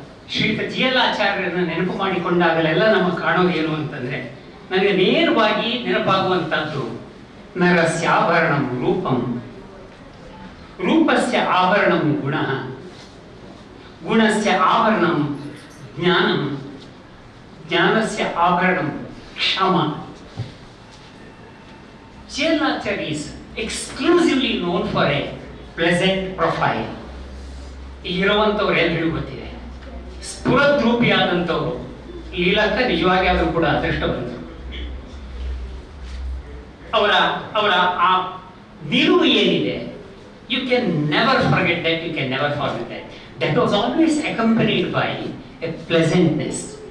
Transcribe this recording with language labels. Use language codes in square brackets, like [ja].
[kn] ಶ್ರೀಯುತ GL ಆಚಾರ್ಯರನ್ನ ನೆನಪು ಮಾಡಿಕೊಂಡಾಗಲೆಲ್ಲ ನಮಗೆ ಕಾಣೋದು ಏನು ಅಂತಂದ್ರೆ, ನನಗೆ ನೇರವಾಗಿ ನೆನಪಾಗುವಂತಹದ್ದು [sa] ನರಸ್ಯಾಭರಣಂ ರೂಪಂ, ರೂಪಸ್ಯ ಆಭರಣಂ ಗುಣಃ, ಗುಣಸ್ಯ ಆಭರಣಂ ಜ್ಞಾನಂ, ಜ್ಞಾನಸ್ಯ ಆಭರಣಂ ಕ್ಷಮ. [en] GL Acharya is exclusively known for a pleasant profile. [kn] ಇಲ್ಲಿರುವಂತವ್ರು ಎಲ್ರಿಗೂ ಗೊತ್ತಿದೆ. ಸ್ಫುರದ್ರೂಪಿಯಾದಂಥವ್ರು ಲೀಲಕ್ಕ ನಿಜವಾಗಿ ಆದರೂ ಕೂಡ ಅದೃಷ್ಟವಂತರು. ಅವರ ಆ ನಿಲುವು ಏನಿದೆ, [en] You can never forget that, you can never forget that. That was always accompanied by a pleasantness.